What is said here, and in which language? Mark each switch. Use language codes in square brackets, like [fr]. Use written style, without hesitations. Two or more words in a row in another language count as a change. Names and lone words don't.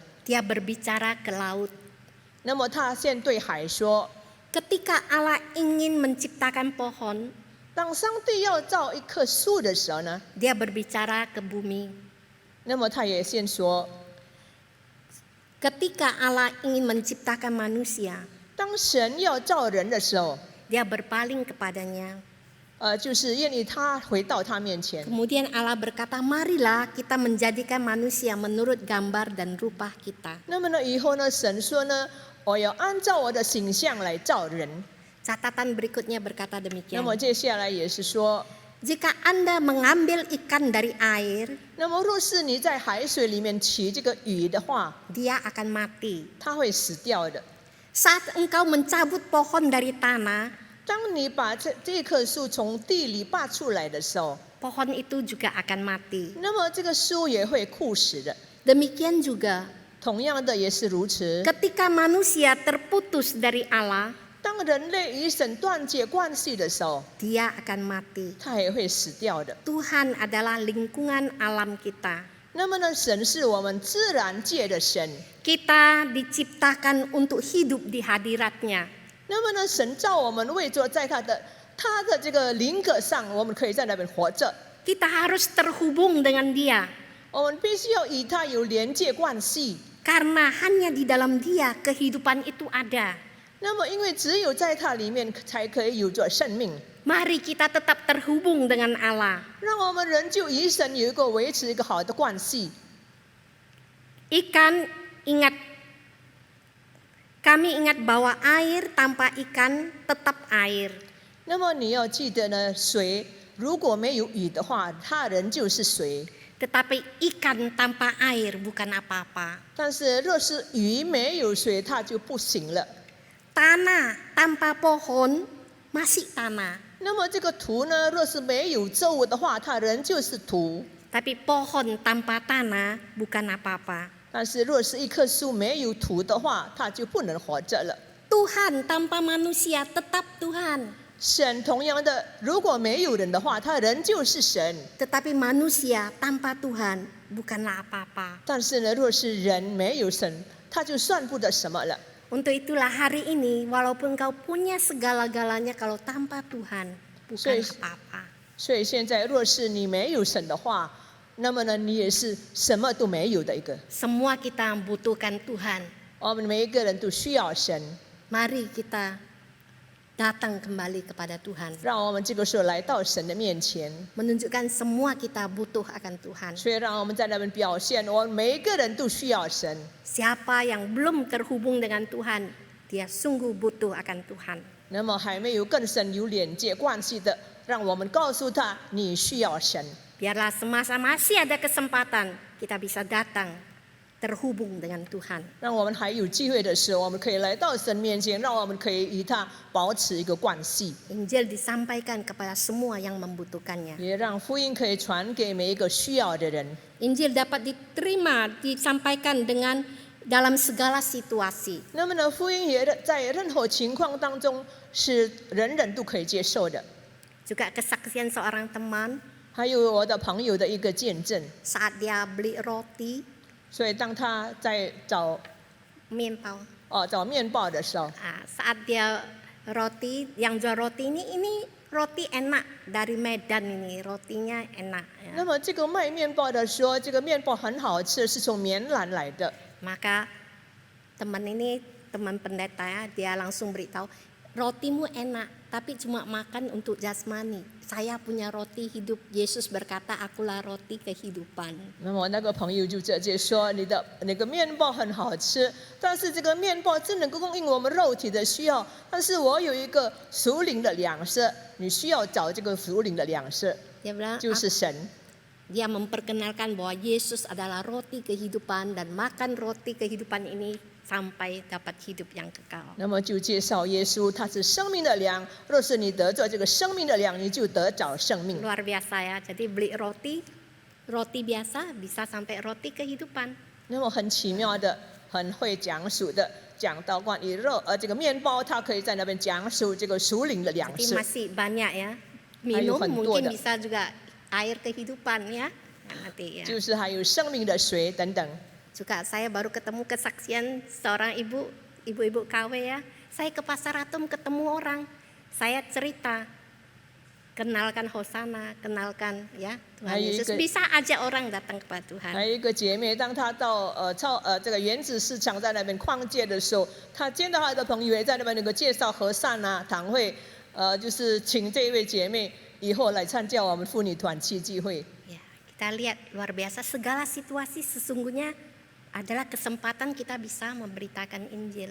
[id] Dia berbicara ke laut. [zh] 那么他先对海说， [id] Ketika Allah ingin menciptakan pohon, [zh] 当上帝要造一棵树的时候呢， [id] Dia berbicara ke bumi. [zh] 那么他也先说， [id] Ketika Allah ingin menciptakan manusia, [zh] 当神要造人的时候， [id] Dia berpaling kepadanya. [zh] 就是愿意他回到他面前。 [id] Kemudian Allah berkata, marilah kita menjadikan manusia menurut gambar dan rupa kita. [zh] 那么呢，以后呢，神说呢，我要按照我的形象来造人。 [id] Catatan berikutnya berkata [zh] 那 [id] demikian. [zh] 么接下来也是说， [id] Jika Anda mengambil ikan dari air, [zh] 那么若是你在海水里面取这个鱼的话， [id] dia akan mati. [zh] 它会死掉的。 [id] Saat engkau mencabut pohon dari tanah, [zh] 当你把这棵树从地里拔出来的时候， [id] pohon itu juga akan mati. [zh] 那么这个树也会枯死的。 [id] Demikian juga, [zh] 同样的也是如此。 [id] ketika manusia terputus dari Allah, [zh] 当人类与神断绝关系的时候， [id] dia akan mati. [zh] 它也会死掉的。 [id] Tuhan adalah lingkungan alam kita. [zh] 那么呢，神是我们自然界的神。 [id] Kita diciptakan untuk hidup di hadiratnya. [zh] 那么呢，神造我们为着在他的这个灵格上，我们可以在那边活着。 [id] Kita harus terhubung dengan Dia, [zh] 我们必须要与他有连接关系。 [id] karena hanya di dalam Dia kehidupan itu ada. [zh] 那么，因为只有在他里面才可以有着生命。 [id] Mari kita tetap terhubung dengan Allah. [zh] 让我们人就与神有一个维持一个好的关系。 [id] Ikan, kami ingat bahwa air tanpa ikan tetap air. [zh] 那么你要记得呢，水如果没有雨的话，它人就是水。 [id] Tetapi ikan tanpa air bukan apa-apa. [zh] 但是若是鱼没有水，它就不行了。 [id] Tanah tanpa pohon masih tanah. [zh] 那么这个土呢，若是没有作物的话，它人就是土。 [id] Tapi pohon tanpa tanah bukan apa-apa. [zh] 但是若是一棵树没有土的话，它就不能活着了。 [id] Tuhan tanpa manusia tetap Tuhan. [zh] 神同样的，如果没有人的话，他人就是神。 [id] Tetapi manusia tanpa Tuhan bukanlah apa-apa. [zh] 但是呢，若是人没有神，他就算不得什么了。 [id] Untuk itulah hari ini, walaupun kau punya segala-galanya, kalau tanpa Tuhan bukan apa-apa. [zh] 所以现在，若是你没有神的话，那么呢，你也是什么都没有的一个。 [id] Semua kita membutuhkan Tuhan. [zh] 我们每一个人都需要神。 [id] Mari kita datang kembali kepada Tuhan. [zh] 让我们这个时候来到神的面前， [id] Menunjukkan semua kita butuh akan Tuhan. [zh] 所以让我们在那边表现，我们每一个人都需要神。 [id] Siapa yang belum terhubung dengan Tuhan, dia sungguh butuh akan Tuhan. [zh] 那么还没有跟神有连接关系的，让我们告诉他，你需要神。 [id] Biarlah semasa masih ada kesempatan, kita bisa datang terhubung dengan Tuhan. [zh] 让我们还有机会的时候，我们可以来到神面前，让我们可以与他保持一个关系， [id] Injil disampaikan kepada semua yang membutuhkannya. [zh] 也让福音可以传给每一个需要的人。 [id] Injil dapat diterima, disampaikan dengan dalam segala situasi. [zh] 那么呢，福音也在任何情况当中是人人都可以接受的。 [id] Juga kesaksian seorang teman [zh] 还有我的朋友的一个见证， [id] saat dia beli roti, [zh] 所以当他在找 mienpao. 面包的时候， [id] Saat dia roti, yang jual roti ini roti enak dari Medan ini, rotinya enak. Ya. [zh] 那么这个卖面包的说，这个面包很好吃，是从棉兰来的。 [id] Maka teman pendeta ya, dia langsung beritahu, rotimu enak, tapi cuma makan untuk jasmani. Saya punya roti hidup. Yesus berkata, akulah roti kehidupan. [zh] 那么我那个朋友就直接说，你的那个面包很好吃，但是这个面包只能够供应我们肉体的需要，但是我有一个属灵的粮食，你需要找这个属灵的粮食， [id] Dia bilang, [zh] 就是神。 [id] dia memperkenalkan bahwa Yesus adalah roti kehidupan dan makan roti kehidupan ini sampai dapat hidup yang kekal. [zh] 那么就介绍耶稣，他是生命的粮。若是你得着这个生命的粮，你就得着生命。 [id] Luar biasa ya. Jadi beli roti biasa bisa sampai roti kehidupan. [zh] 那么很奇妙的，很会讲述的，讲到关于这个面包，它可以在那边讲述这个属灵的粮 [id] Jadi [zh] 食。 [id] masih banyak ya. Ayo, Minum mungkin ada. bisa juga air kehidupan ya. Nanti ya. [zh] 就是还有生命的水等等。 [id] Juga saya baru ketemu kesaksian seorang ibu-ibu KW ya. Saya ke Pasar Atom ketemu orang. Saya cerita, kenalkan Hosana, kenalkan ya Tuhan Ayo, Yesus. ikut. Bisa ajak orang datang kepada Tuhan. [zh] 还有一个姐妹，当她到这个原子市场在那边逛街的时候，她见到她的朋友也在那边能够介绍和善啊堂会，就是请这一位姐妹以后来参加我们妇女团契聚会。 [id] Ya, kita lihat luar biasa segala situasi sesungguhnya adalah kesempatan kita bisa memberitakan Injil.